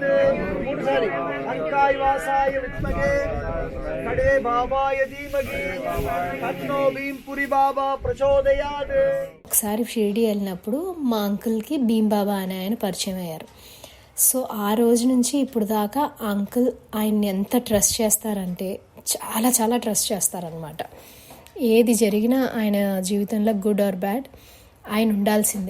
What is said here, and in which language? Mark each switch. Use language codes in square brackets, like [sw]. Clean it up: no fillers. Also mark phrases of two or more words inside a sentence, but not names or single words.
[sa] अंकाय वासाय विद्महे गणे बाबाय धीमहि तन्नो भीमपुरी बाबा प्रचोदयात्. [te] ఒకసారి షిరిడి వెళ్ళినప్పుడు మా అంకుల్కి భీమ్ బాబా అనే ఆయన పరిచయం అయ్యారు. సో ఆ రోజు నుంచి ఇప్పుడు దాకా అంకుల్ ఆయన్ని ఎంత ట్రస్ట్ చేస్తారంటే చాలా చాలా ట్రస్ట్ చేస్తారనమాట. ఏది జరిగినా ఆయన జీవితంలో [en] good or bad [te] ఆయన ఉండాల్సిందే.